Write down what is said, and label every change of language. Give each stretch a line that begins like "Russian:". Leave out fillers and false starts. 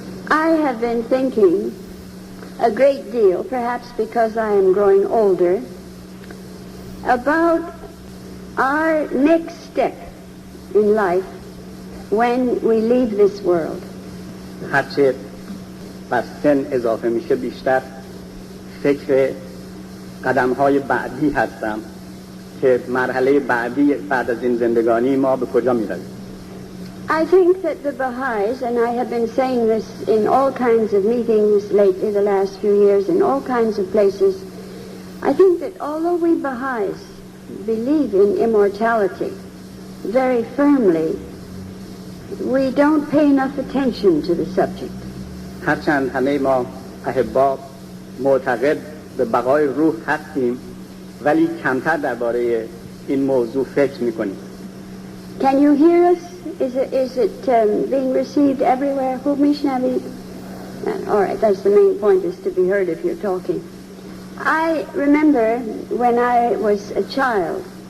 English: I have been thinking a great deal, perhaps because I am growing older, about our next step in life when we leave this world.
Persian: هرچه بر سن اضافه میشه بیشتر فکر قدم‌های بعدی هستم که مرحله بعدی بعد از این زندگانی ما به کجا می‌رویم.
English: I think that the Baha'is, and I have been saying this in all kinds of meetings lately, the last few years, in all kinds of places, I think that although we Baha'is believe in immortality very firmly, we don't pay enough attention to the subject.
Persian: هرچند همه ما احباب معتقد به بقای روح هستیم، ولی کمتر درباره این موضوع فکر می‌کنیم.
English: Can you hear us? Is it being received everywhere? All right, that's the main point, is to be heard if you're talking. I remember when I was a child,